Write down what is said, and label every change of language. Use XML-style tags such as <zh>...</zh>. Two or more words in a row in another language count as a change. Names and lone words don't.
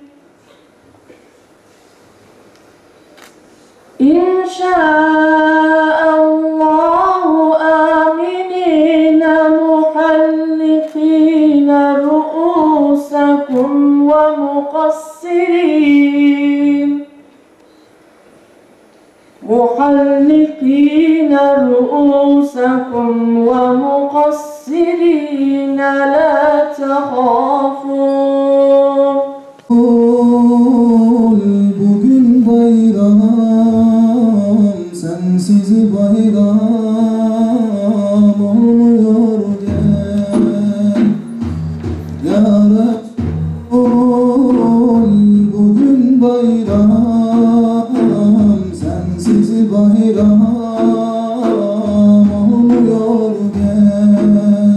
<ar>إِنْ شَاءَ اللّٰهُ آمِنِينَ مُحَلِّقِينَ رُؤُوسَكُمْ وَمُقَصِّرِينَ لَا تَخَافُونَ.</ar> <tr>Bugün bayram, sensiz bayram olmuyor gel. Ya Resul, bugün bayram, sensiz bayram olmuyor gel.</tr>